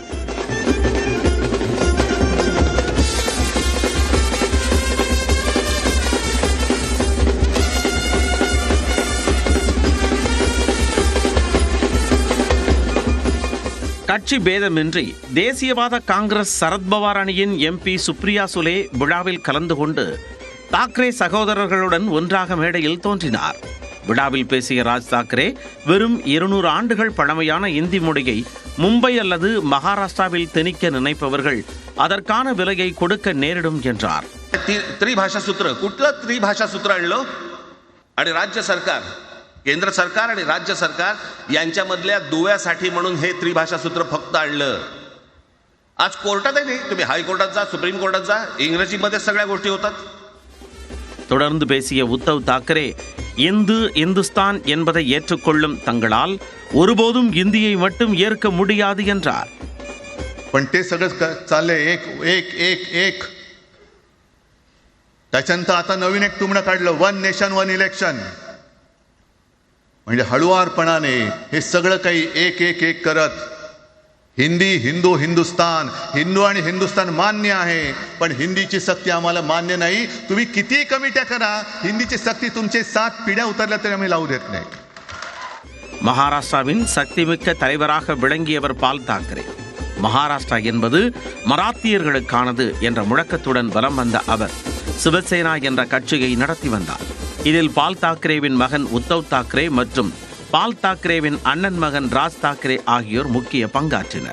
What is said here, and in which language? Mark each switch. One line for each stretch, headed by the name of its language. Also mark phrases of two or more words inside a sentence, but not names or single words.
Tamil: கட்சி பேதமின்றி தேசியவாத காங்கிரஸ் சரத்பவார் அணியின் MP சுப்ரியா சுலே விழாவில் கலந்து கொண்டு தாக்கரே சகோதரர்களுடன் ஒன்றாக மேடையில் தோன்றினார். விழாவில் பேசிய ராஜ் தாக்கரே, வெறும் 200 ஆண்டுகள் பழமையான இந்தி மொழியை மும்பை அல்லது மகாராஷ்டிராவில் திணிக்க நினைப்பவர்கள் அதற்கான விலையை கொடுக்க நேரிடும் என்றார்.
Marathi: त्रिभाषा सूत्र कुठलं त्रिभाषा सूत्र आणलं आणि राज्य सरकार, केंद्र सरकार आणि राज्य सरकार यांच्यामधल्या दुव्यासाठी म्हणून हे त्रिभाषा सूत्र फक्त आणलं. आज कोर्टात आहे, तुम्ही हायकोर्टात जा, सुप्रीम कोर्टात जा, इंग्रजीमध्ये सगळ्या गोष्टी होतात.
Tamil: தொடர்ந்து பேசிய உத்தவ் தாக்கரே, இந்துஸ்தான் என்பதை ஏற்றுக்கொள்ளும் தங்களால் ஒருபோதும் இந்தியை மட்டும் ஏற்க முடியாது என்றார்.
Marathi: पण ते सगळं चाललंय एक त्याच्यानंतर आता नवीन एक तुमनं काढलं, 1 नेशन 1 इलेक्शन. म्हणजे हळुवारपणाने हे सगळं काही एक करत हिंदी, हिंदुस्तान, हिंदू आणि हिंदुस्तान मान्य आहे, पण हिंदीची सक्ती आम्हाला मान्य नाही. तुम्ही किती कमिट्या करा, हिंदीची सक्ती तुमचे 7 पिढ्या उतरल्या तरी आम्ही लावू देत नाही.
Tamil: மகாராஷ்டிராவின் சக்திமிக்க தலைவராக விளங்கியவர் பால் தாக்கரே. மகாராஷ்டிரா என்பது மராத்தியர்களுக்கானது என்ற முழக்கத்துடன் வலம் வந்த அவர் சிவசேனா என்ற கட்சியை நடத்தி வந்தார். இதில் பால் தாக்கரேவின் மகன் உத்தவ் தாக்கரே மற்றும் பால் தாக்கரேவின் அண்ணன் மகன் ராஜ் தாக்கரே ஆகியோர் முக்கிய பங்காற்றினர்.